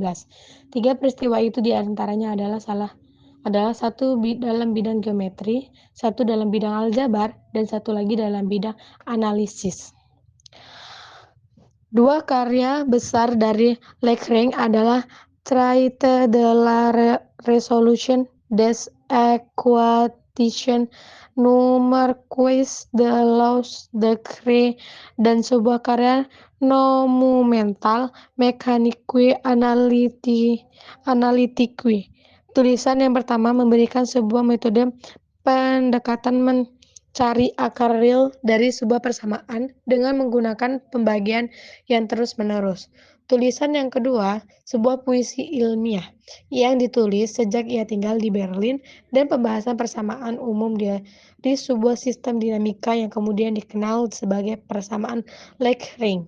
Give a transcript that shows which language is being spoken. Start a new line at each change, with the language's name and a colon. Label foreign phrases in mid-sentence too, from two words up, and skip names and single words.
Indonesian: 3 peristiwa itu diantaranya adalah satu dalam bidang geometri, satu dalam bidang aljabar, dan satu lagi dalam bidang analisis. Dua karya besar dari Lagrange adalah Traité de la résolution des équations numériques de los degrés dan sebuah karya monumental Mécanique analytique. Tulisan yang pertama memberikan sebuah metode pendekatan mencari akar real dari sebuah persamaan dengan menggunakan pembagian yang terus-menerus. Tulisan yang kedua, sebuah puisi ilmiah yang ditulis sejak ia tinggal di Berlin dan pembahasan persamaan umum di sebuah sistem dinamika yang kemudian dikenal sebagai persamaan Lagrange.